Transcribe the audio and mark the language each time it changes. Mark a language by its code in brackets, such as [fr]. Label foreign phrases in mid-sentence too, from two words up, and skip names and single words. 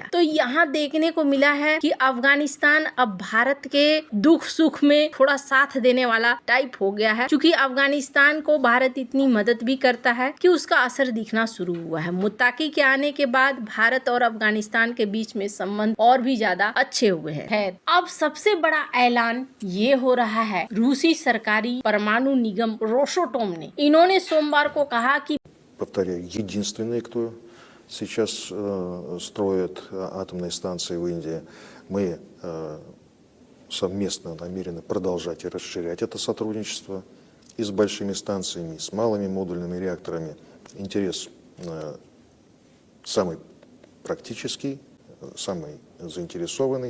[hi] तो यहाँ देखने को मिला है कि अफगानिस्तान अब भारत के दुख सुख में थोड़ा साथ देने वाला टाइप हो गया है, क्योंकि अफगानिस्तान को भारत इतनी मदद भी करता है कि उसका असर दिखना शुरू हुआ है। मुत्ताकी के आने के बाद भारत और अफगानिस्तान के बीच में संबंध और भी ज्यादा अच्छे हुए हैं। अब सबसे बड़ा ऐलान ये हो रहा है रूसी सरकारी परमाणु निगम रोसटोम ने। इन्होंने सोमवार को कहा कि [ru] повторяю, единственный, кто сейчас строит атомные станции в Индии. Мы совместно намерены продолжать и расширять это сотрудничество и с большими станциями, и с малыми модульными реакторами. Интерес самый практический, самый заинтересованный.